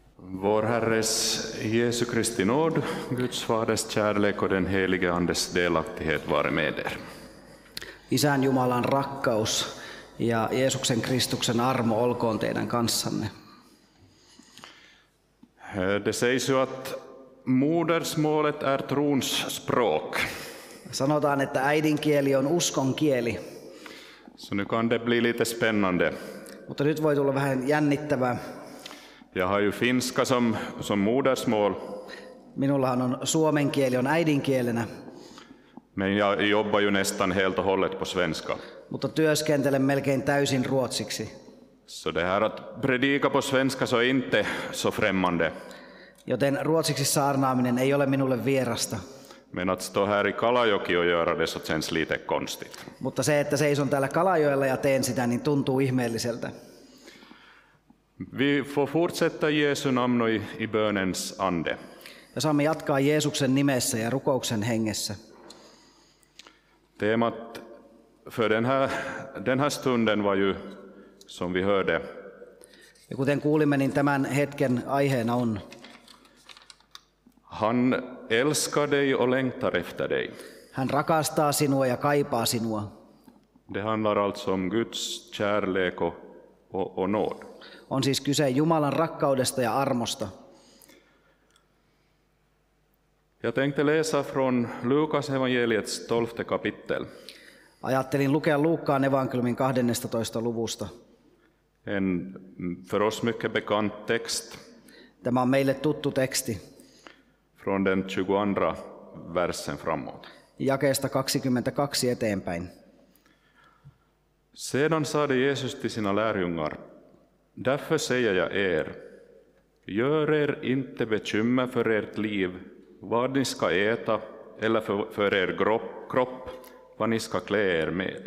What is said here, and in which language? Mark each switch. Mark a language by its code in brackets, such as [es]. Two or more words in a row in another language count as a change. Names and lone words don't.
[sv] Vår Herres Jesu Kristi nåd, Guds Faders kärlek och den helige Andes delaktighet vare med er. [fi] Isän Jumalan rakkaus ja Jeesuksen Kristuksen armo olkoon teidän kanssanne. [sv] Det sägs ju att modersmålet är trons språk. [fi] Sanotaan, että äidinkieli on uskon kieli. [sv] Så nu kan det bli lite spännande. [fi] Mutta nyt voi tulla vähän jännittävää. [sv] Jag har ju finska som modersmål. [fi] Minullahan on suomen kieli on äidinkielenä. [sv] Men jag jobbar ju nästan helt och hållet på svenska. [fi] Mutta työskentelen melkein täysin ruotsiksi. [sv] Så det här att predika på svenska så är inte så främmande. [fi] Joten ruotsiksi saarnaaminen ei ole minulle vierasta. [sv] Men att stå här i Kalajoki och göra det så känns lite konstigt. [fi] Mutta se, että seison täällä Kalajoella ja teen sitä, niin tuntuu ihmeelliseltä. [sv] Vi får fortsätta i Jesu namn och i bönens ande. [fi] Ja saamme jatkaa Jeesuksen nimessä ja rukouksen hengessä. [sv] Temat för den här stunden var ju, som vi hörde, [fi] Ja kuten kuulimme, niin tämän hetken aiheena on: [sv] Han älskar dig och längtar efter dig. [fi] Hän rakastaa sinua ja kaipaa sinua. [sv] Det handlar alltså om Guds kärlek och nåd. [fi] On siis kyse Jumalan rakkaudesta ja armosta. [sv] Jag tänkte läsa från Lukas evangeliets 12 kapitel. [fi] Ajattelin lukea Luukkaan evankeliumin 12. luvusta. [sv] En för oss mycket bekant text [fi] Tämä on meille tuttu teksti. [sv] från den 22 versen framåt. [fi] Jakeesta 22 eteenpäin. [sv] Sedan sade Jesus till sina lärjungar: Därför säger jag er, gör er inte bekymmer för ert liv, vad ni ska äta, eller för er kropp, vad ni ska klä er med.